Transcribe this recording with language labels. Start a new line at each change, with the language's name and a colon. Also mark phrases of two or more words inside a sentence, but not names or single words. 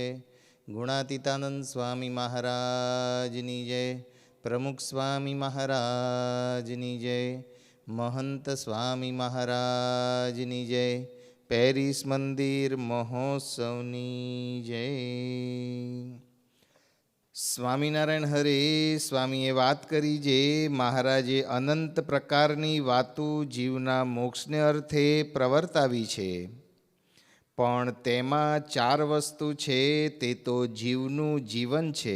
Gujarati: ગુણાતીતાનંદ સ્વામી મહારાજની જય। પ્રમુખ સ્વામી મહારાજની જય। મહંત સ્વામી મહારાજની જય। પેરિસ મંદિર મહોત્સવની જય। સ્વામિનારાયણ હરે સ્વામીએ વાત કરી જે મહારાજે અનંત પ્રકારની વાતો જીવના મોક્ષને અર્થે પ્રવર્તાવી છે, પણ તેમાં ચાર વસ્તુ છે તે તો જીવનું જીવન છે.